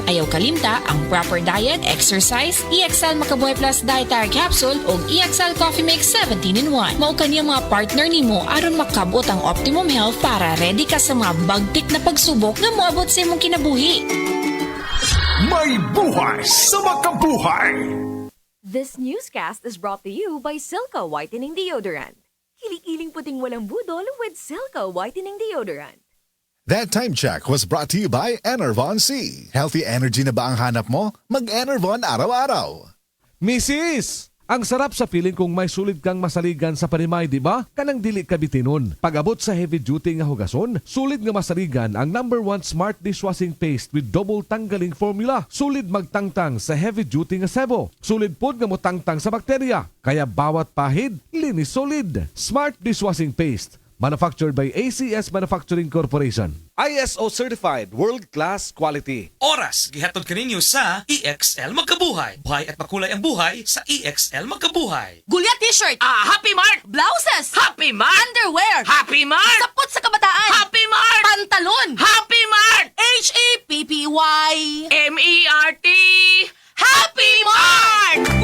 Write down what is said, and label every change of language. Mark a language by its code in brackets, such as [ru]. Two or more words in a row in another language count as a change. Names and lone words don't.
[ceb] Ayaw kalimta ang [en] proper diet, [ceb] exercise, EXL Makabuhay Plus Dietary Capsule ug EXL Coffee Mix 17-in-1. Mao kaniyang mga partner nimo aron makabot ang [en] optimum health [ceb] para ready ka sa mga bagtik na pagsubok nga moabot sa imong kinabuhi. May buhay sa makabuhay! [en] This newscast is brought to you by Silca Whitening Deodorant. [tl] Kiling-kiling puting walang budol [en] with Silca Whitening Deodorant. That time check was brought to you by Enervon C. Healthy energy [tl] na ba ang hanap mo? Mag-Enervon araw-araw. [ceb] Mrs. Ang sarap sa feeling kung may sulit kang masaligan sa panimay, di ba? Kanang dili ka bitinon. Pag-abot sa [en] heavy duty [ceb] nga hugason, sulit nga masaligan ang #1 Smart Dishwashing Paste [en] with double [ceb] tanggaling formula. Sulit magtangtang sa [en] heavy duty [ceb] nga sebo. Sulit pod nga motangtang sa bakterya. [tl] Kaya bawat pahid, linis solid. [en] Smart Dishwashing Paste. Manufactured by ACS Manufacturing Corporation. ISO Certified World-Class Quality. [ceb] Oras, gihatod kaninyo sa EXL Magkabuhay. [tl] Buhay at makulay ang buhay sa EXL Magkabuhay. [ceb] Gulya t-shirt. Happy Mart! Blouses. Happy Mart! Underwear. Happy Mart! Sapot sa kabataan. Happy Mart! Pantalon. Happy Mart! HAPPY. MERT! Happy Mart!